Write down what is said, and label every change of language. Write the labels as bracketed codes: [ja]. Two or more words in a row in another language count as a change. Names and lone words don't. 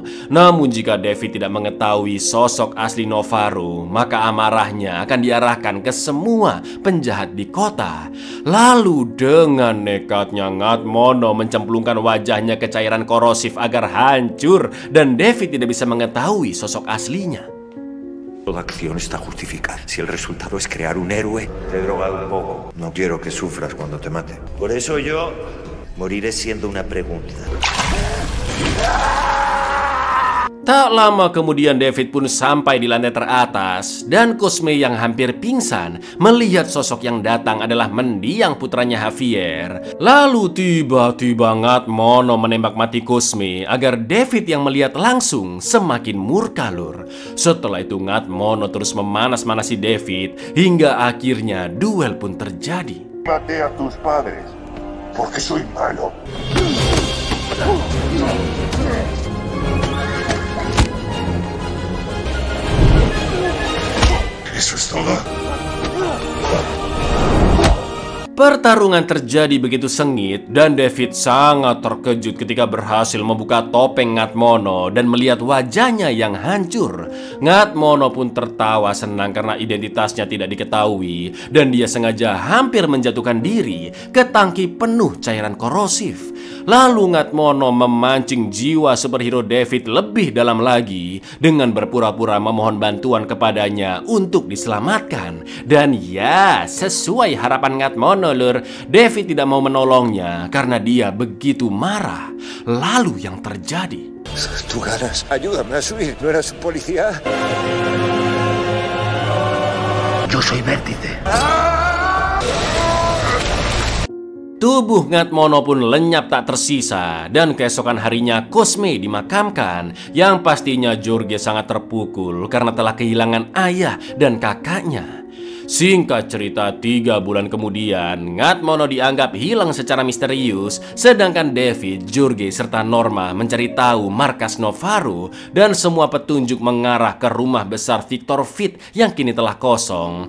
[id] Namun jika David tidak mengetahui sosok asli Novaro, maka amarahnya akan diarahkan ke semua penjahat di kota. Lalu dengan nekatnya Ngatmono mencemplungkan wajahnya ke cairan korosif agar hancur dan David tidak bisa mengetahui sosok aslinya. [es] Toda acción está justificada. Si el resultado es crear un héroe, te he drogado un poco. No quiero que sufras cuando te mate. Por eso yo moriré siendo una pregunta. [id] Tak lama kemudian David pun sampai di lantai teratas dan Cosme yang hampir pingsan melihat sosok yang datang adalah mendiang putranya Javier. Lalu tiba-tiba Ngatmono menembak mati Cosme agar David yang melihat langsung semakin murka, Lur. Setelah itu Ngatmono terus memanas-manasi David hingga akhirnya duel pun terjadi. [es] Maté a tus padres porque soy malo. Eso es todo. [id] Pertarungan terjadi begitu sengit dan David sangat terkejut ketika berhasil membuka topeng Ngatmono dan melihat wajahnya yang hancur. Ngatmono pun tertawa senang karena identitasnya tidak diketahui dan dia sengaja hampir menjatuhkan diri ke tangki penuh cairan korosif. Lalu Ngatmono memancing jiwa superhero David lebih dalam lagi dengan berpura-pura memohon bantuan kepadanya untuk diselamatkan. Dan ya, sesuai harapan Ngatmono, Lur, David tidak mau menolongnya karena dia begitu marah. Lalu yang terjadi, [es] Tú ganas. Ayúdame a subir. ¿No eras un policía? Yo soy Vértice. [id] tubuh Ngatmono pun lenyap tak tersisa dan keesokan harinya Cosme dimakamkan, yang pastinya Jorge sangat terpukul karena telah kehilangan ayah dan kakaknya. Singkat cerita, 3 bulan kemudian Ngatmono dianggap hilang secara misterius, sedangkan David, Jorge, serta Norma mencari tahu markas Novaro dan semua petunjuk mengarah ke rumah besar Victor Fit yang kini telah kosong.